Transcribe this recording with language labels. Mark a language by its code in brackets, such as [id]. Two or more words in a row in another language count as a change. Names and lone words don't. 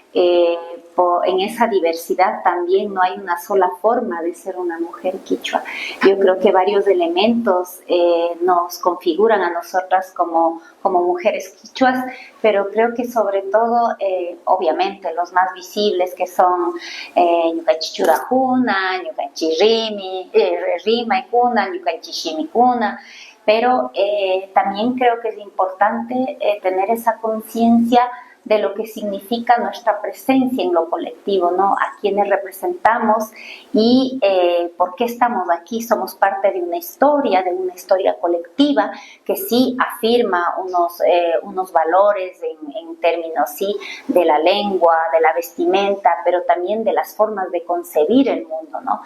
[es] En esa diversidad también no hay una sola forma de ser una mujer quichua. Yo creo que varios elementos nos configuran a nosotras como mujeres quichuas, pero creo que sobre todo, obviamente, los más visibles que son [qu] ñukanchichurajuna, ñukanchirima ñukanchishimikuna, [es] pero también creo que es importante tener esa conciencia de lo que significa nuestra presencia en lo colectivo, ¿no? A quienes representamos y por qué estamos aquí. Somos parte de una historia colectiva que sí afirma unos valores en términos, sí, de la lengua, de la vestimenta, pero también de las formas de concebir el mundo, ¿no?